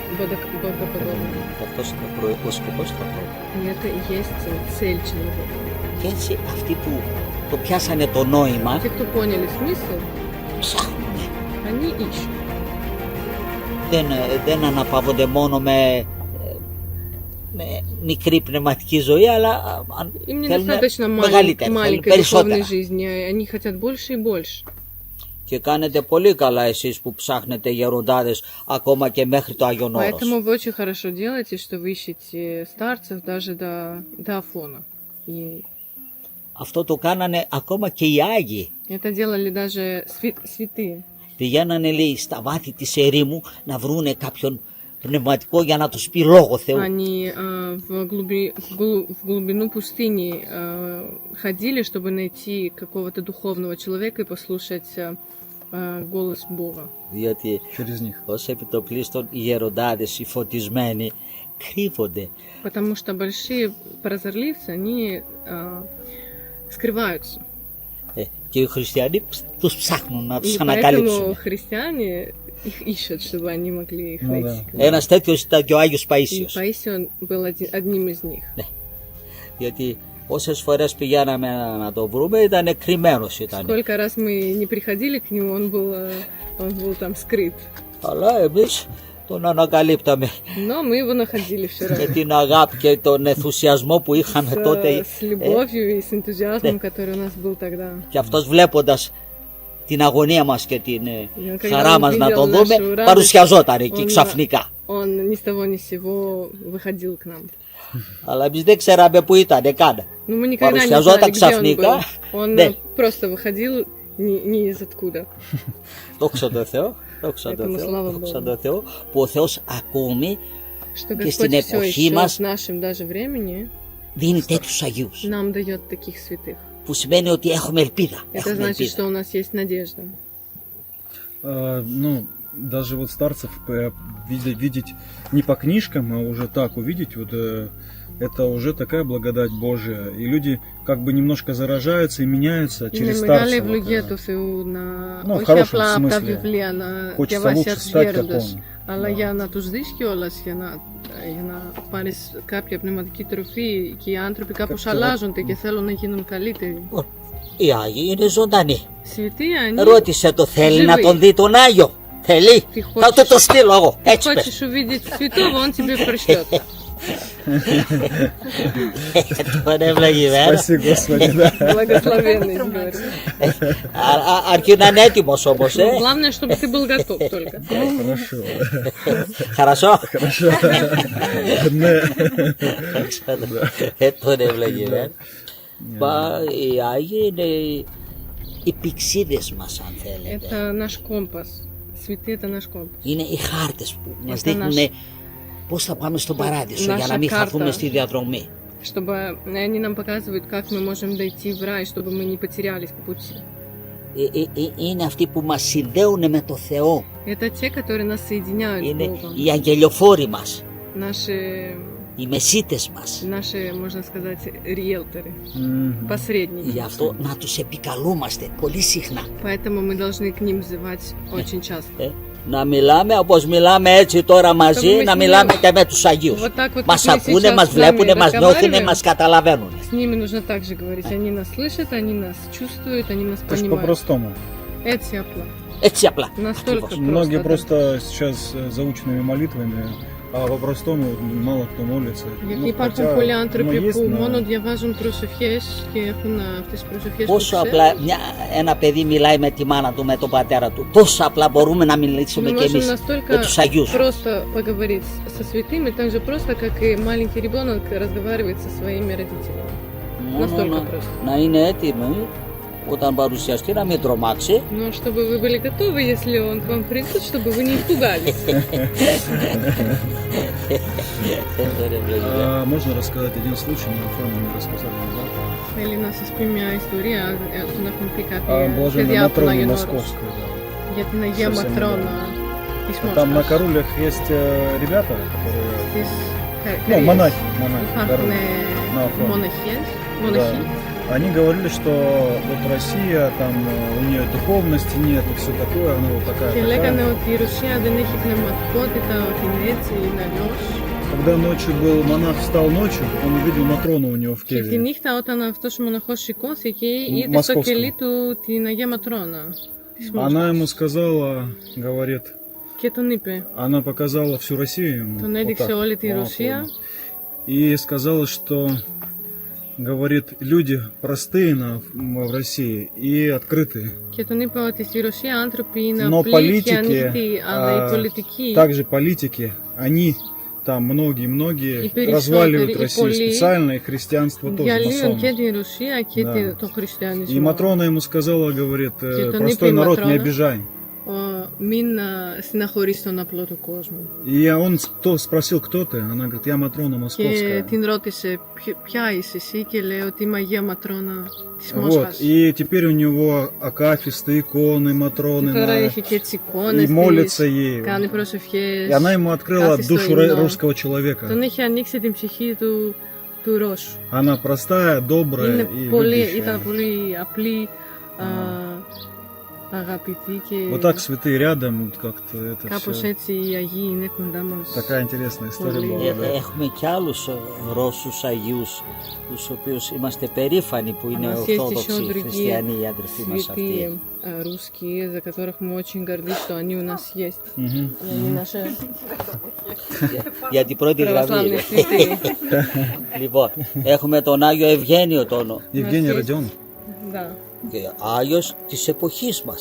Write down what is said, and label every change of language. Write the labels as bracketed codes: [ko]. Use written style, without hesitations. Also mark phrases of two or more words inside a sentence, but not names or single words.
[el] Αυτός είναι ο σκοπός του ανθρώπου. [ru] И это и есть цель человека. [el] Και έτσι αυτοί που το πιάσανε το νόημα, [ru] Те, кто поняли смысл, [el] ψάχνουνε. [ru] они ищут. [el] Δεν αναπαύονται μόνο με μικρή πνευματική ζωή, αλλά [ru] Им [el] θέλουν [ru] недостаточно [el] μεγαλύτερα, θέλουν [ru] маленькой [el] περισσότερα. [ru] духовной жизни, они хотят больше и больше. [el] Και κάνετε πολύ καλά εσείς που ψάχνετε γεροντάδες ακόμα και μέχρι το Άγιον Όρος. [ru] Поэтому вы очень хорошо делаете, что вы ищете старцев даже до Афона. И [el] Αυτό το κάνανε ακόμα και οι Άγιοι. [ru] это делали даже святые. [el] Πηγαίνανε, λέει, στα βάθη της ερήμου να βρούνε κάποιον πνευματικό για να τους πει λόγο Θεού. [ru] Они в глубину пустыни ходили, чтобы найти какого-то духовного человека и послушать голос Бога. [el] Διότι [ru] Через них. [el] ως επιτοπλίστων οι γεροντάδες, οι φωτισμένοι, κρύβονται. [ru] Потому что большие прозорливцы, они скрываются. [el] Και οι χριστιανοί τους ψάχνουν να τους [ru] И [el] ανακαλύψουν. [ru] поэтому христиане их ищут, чтобы они могли их Ну найти. [el] Ένας τέτοιος ήταν και ο Άγιος [ru] И [el] Παΐσιος. [ru] Паисион был одним из них. [el] Γιατί όσες φορές πηγαίναμε να το βρούμε ήταν κρυμμένος ήταν. [ru] Сколько раз мы не приходили к нему, он был там скрыт. [el] Αλλά εμείς τον ανακαλύπταμε. [ru] Но мы его находили все [el] Με [ru] равно. [el] την αγάπη και τον ενθουσιασμό που είχαμε τότε. [ru] С любовью и с энтузиазмом, который у нас был тогда. [el] Και αυτός βλέποντας την αγωνία μας και την [ru] Когда [el] χαρά [ru] он [el] μας να τον [ru] видел [el] δούμε, [ru] нашу радость, [el] παρουσιαζόταν εκεί [ru] он- [el] ξαφνικά. [ru] Он ни с того ни с сего выходил к нам. [el] Αλλά εμείς δεν ξέραμε που ήταν καν. [ru] Но мы никогда не [el] Παρουσιαζόταν [ru] знали, где он [el] ξαφνικά. [ru] был. Он [el] Ναι. [ru] просто выходил ни из откуда. [el] Δόξα τω Θεώ, δόξα τω [ru] Этому [el] Θεώ, [ru] слава [el] δόξα [ru] Богу. [el] τω Θεώ, που ο Θεός ακόμη [ru] Что [el] Και στην [ru] Господь все [el] εποχή [ru] еще [el] μας [ru] в нашем даже времени [el] δίνει τέτοιους Αγίους. [ru] нам дает таких святых. [el] Που σημαίνει ότι έχουμε ελπίδα. [ru] Это [el] Έχουμε [ru] значит, [el] ελπίδα. [ru] что у нас есть надежда. Ну, даже вот старцев видеть не по книжкам, а уже так увидеть, вот это уже такая благодать Божия. И люди как бы немножко заражаются и меняются через [el] Είναι [ru] старца. [el] μεγάλη [ru] вот, [el] ευλογία του Θεού να [ru] Ну, в [el] όχι [ru] хорошем [el] απλά από τα [ru] смысле. [el] βιβλία να [ru] Хочется [el] διαβάσει [ru] лучше [el] τους [ru] стать [el] γέροντες, [ru] как он. [el] αλλά [ru] Да. [el] για να τους δεις κιόλας, για να πάρεις κάποια πνευματική τροφή και οι άνθρωποι κάπως Κάποιο- αλλάζονται και θέλουν να γίνουν καλύτεροι. Λοιπόν, οι Άγιοι είναι ζωντανοί. [ru] Святые, они... [el] Ρώτησε το, θέλει να [ru] Живые. [el] τον δει τον Άγιο. Θέλει. Τι Θα του [ru] хочεις- [el] το στείλω εγώ. [ru] Ты [el] Έτσι πες. [ru] хочешь увидеть святого, он тебе пришлет. [el] Τον ευλογημένο. [ru] Спаси Господи, да. Благословенный, говорю. Αρκεί να είναι έτοιμος όμως. Главное, чтобы ты был готов только. Хорошо. Χαρασό. [el] Ναι. Τον ευλογημένο. Μα οι Άγιοι είναι οι πηξίδες μας, αν θέλετε. [ru] Это наш компас. Святые это наш компас. [el] Είναι οι χάρτες που μας [ru] Это [el] δείχνουν [ru] наш- [el] πώς θα πάμε στον παράδεισο για [ru] Наша [el] να μην [ru] карта. [el] χαθούμε στη διαδρομή. [ru] Чтобы они нам показывают, как мы можем дойти в рай, чтобы мы не потерялись по пути. [el] Είναι αυτοί που μας συνδέουν με το Θεό. [ru] Это те, которые нас соединяют с [el] Είναι [ru] Богом. [el] οι αγγελιοφόροι μας, [ru] Наши, [el] οι μεσίτες μας. [ru] можно сказать, риэлторы, Мгм. посредники. [el] Γι' αυτό να τους επικαλούμαστε πολύ συχνά. [ru] Поэтому мы должны к ним взывать очень часто. [el] Να μιλάμε όπως μιλάμε έτσι τώρα μαζί, [ru] Чтобы мы [el] να [ru] с [el] μιλάμε [ru] ними [el] και με τους Αγίους. [ru] Вот так вот, [el] Μας [ru] как мы [el] ακούνε, [ru] сейчас [el] μας [ru] с [el] βλέπουνε, [ru] вами [el] μας νιώθουνε, [ru] разговариваем, [el] μας καταλαβαίνουν. [ru] С ними нужно так же говорить. Они нас слышат, они нас чувствуют, они нас То есть понимают. по-простому. Это απλо. [el] Έτσι απλά. [ru] Настолько [el] Ακριβώς. [ru] Многие да. просто сейчас заученными молитвами, а по-простому мало кто молится. [el] Γιατί [ru] Ну, [el] υπάρχουν [ru] хотя, [el] πολλοί άνθρωποι [ru] есть, [el] που [ru] но- [el] μόνο διαβάζουν προσευχές και έχουν αυτές τις προσευχές που Πόσο ξέρουν. απλά ένα παιδί μιλάει με τη μάνα του, με τον πατέρα του. Τόσο απλά μπορούμε να μιλήσουμε [ru] Мы [el] και [ru] можем [el] εμείς [ru] настолько [el] με τους Αγίους. [ru] просто поговорить со святыми, так же просто, как и маленький ребенок разговаривает со своими родителями. [el] Μόνο [ru] Настолько просто. [el] να είναι έτοιμοι όταν παρουσιαστεί, να μην τρομάξει. [ru] Но чтобы вы были готовы, если он к вам придет, чтобы вы не испугались. А можно рассказать один случай, мы оформили, рассказали назад. [el] Θέλει να σας πει μια ιστορία, τον έχουν πει [ru] О [el] κάποια [ru] блаженной [el] παιδιά από τον [ru] Матроне [el] Άγιον Όρος [ru] Московской, да. [el] για την Αγία [ru] Совсем [el] Ματρόνα της [ru] Там на [el] Μόσχας. [ru] Карулях есть ребята, которые... [el] Στις [ru] Ну, монахи, [el] Υπάρχουν [ru] Карулы. На Афоне. [el] μοναχοί. [ru] Они говорили, что вот Россия, там у нее духовности нет и все такое, она вот такая. [el] Και λέγανε [ru] такая. [el] ότι η Ρωσία δεν έχει πνευματικότητα, ότι είναι έτσι, είναι αλλιώς. [ru] Когда ночью был монах, встал ночью, он увидел Матрону у него в [el] Και τη [ru] келье. [el] νύχτα όταν αυτός ο μοναχός σηκώθηκε, είδε στο [ru] Μασκόφσκο. [el] κελί του την Αγία Ματρόνα της [ru] Она ему [el] Μόσχας. [ru] сказала, говорит, [el] Και τον είπε, [ru] она показала всю Россию ему. [el] τον [ru] вот [el] έδειξε [ru] так, [el] όλη τη [ru] на [el] Ρωσία [ru] Афоне. И сказала, что, говорит, люди простые в России и открытые. [el] και τον είπε ότι στη Ρωσία άνθρωποι είναι [ru] Но [el] απλοί και [ru] политики, [el] ανοιχτοί, αλλά οι πολιτικοί, [ru] также политики, они там многие [el] И περισσότεροι, [ru] разваливают и Россию [el] πολλοί [ru] специально, и христианство тоже, [el] διαλύουν και [ru] масоны. [el] την Ρωσία και [ru] Да. [el] τον [ru] И [el] χριστιανισμό. [ru] Матрона ему сказала, говорит, [el] Και τον [ru] простой [el] είπε η [ru] народ, не [el] Ματρόνα, [ru] обижай. [el] Μην στεναχωρείς τον απλό του κόσμου. [ru] И он спросил, кто ты? Она говорит, я Матрона [el] Και [ru] Московская. [el] την ρώτησε ποια είσαι εσύ και λέει ότι είμαι Αγία Ματρόνα της [ru] Вот, [el] Μόσχας. [ru] и теперь у него акафисты, иконы, Матроны, [el] Τώρα [ru] на- [el] έχει και τις [ru] и [el] εικόνες [ru] молится [el] της, [ru] ей. [el] κάνει προσευχές. [ru] И она ему открыла [el] κάθε στο [ru] душу [el] υμνό. [ru] русского человека. [el] Τον έχει ανοίξει την ψυχή του Ρώσου. [ru] Она простая, добрая [el] Είναι [ru] и [el] πολύ, [ru] любящая. [el] ήταν πολύ απλή, αγαπητή και [ru] Вот так святые рядом, вот как-то это [el] κάπως [ru] все. [el] έτσι οι Αγίοι είναι κοντά μας. [ru] Такая интересная история [el] Πολύ. [ru] была. Да. [el] Έχουμε και άλλους Ρώσους Αγίους, τους οποίους είμαστε περήφανοι που [ru] У [el] είναι [ru] нас есть еще [el] Ορθόδοξοι [ru] другие [el] χριστιανοί οι αδερφοί μας αυτοί. [ru] святые русские, за которых мы очень горды, что они у нас есть. Мгм. Они наши [el] Για την πρώτη γραμμή. [ru] православные святые. [el] Λοιπόν, έχουμε τον Άγιο Ευγένιο τον [ru] Евгений есть- Родион. Да. [el] Άγιος της εποχής μας.